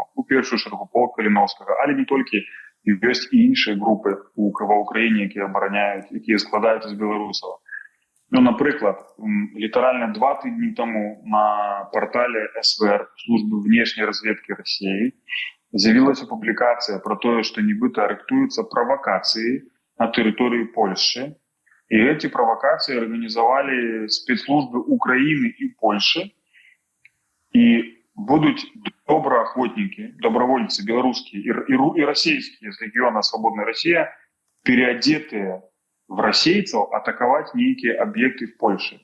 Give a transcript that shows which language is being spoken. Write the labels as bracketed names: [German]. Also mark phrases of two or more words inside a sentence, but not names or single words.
[Belarusian] У першую чаргу полк Каліновскага, але не толькі, ёсць і іншыя групы ва ўкраіне, якія абараняюць, якія складаюцца з беларусаў. Ну, напрыклад, літаральна 2 тыдні таму на партале СВР, [Russian] службы внешняй разведкі России, [Belarusian] з'явілася публікацыя про тое, што нібыта рыхтуюцца правакацыі на тэрыторыі Польши. [Russian] И эти провокации организовали спецслужбы Украины и Польши. И будут доброохотники, добровольцы белорусские и российские из региона «Свободная Россия», переодетые в российцев, атаковать некие объекты в Польше.